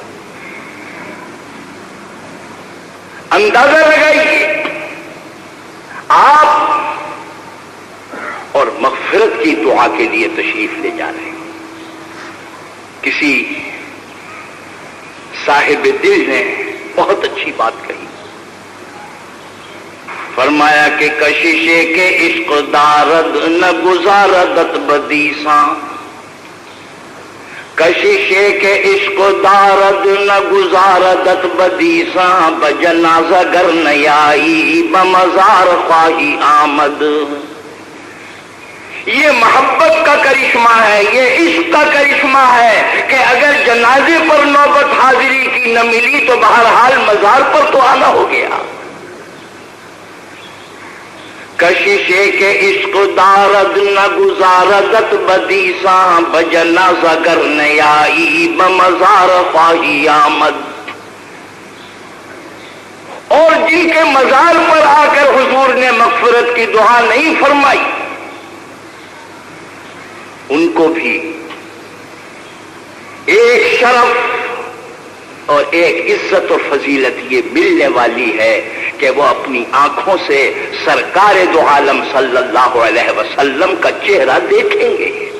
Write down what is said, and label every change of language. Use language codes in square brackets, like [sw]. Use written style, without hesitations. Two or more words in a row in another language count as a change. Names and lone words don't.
[ur] اندازہ لگائیے آپ اور مغفرت کی دعا کے لیے تشریف لے جا رہے ہیں۔ کسی صاحب دل نے بہت اچھی بات کہی، فرمایا کہ [fa] کششے کے عشق دارد نہ گزاردت بدیساں، کششے کے عشق دارد نہ گزاردت بدیساں، بجنازہ گر نیائی بمزار خواہی آمد۔ [ur] یہ محبت کا کرشمہ ہے، یہ عشق کا کرشمہ ہے کہ اگر جنازے پر نوبت حاضری کی نہ ملی تو بہرحال مزار پر تو آنا ہو گیا۔ [fa] کششے کے عشق دارد نہ گزاردت بدیساں، بجنازہ گر نیائی بمزار خواہی آمد۔ [ur] اور جن کے مزار پر آ کر حضور نے مغفرت کی دعا نہیں فرمائی ان کو بھی ایک شرف اور ایک عزت اور فضیلت یہ ملنے والی ہے کہ وہ اپنی آنکھوں سے سرکار دو عالم [ar] صلی اللہ علیہ وسلم [ur] کا چہرہ دیکھیں گے۔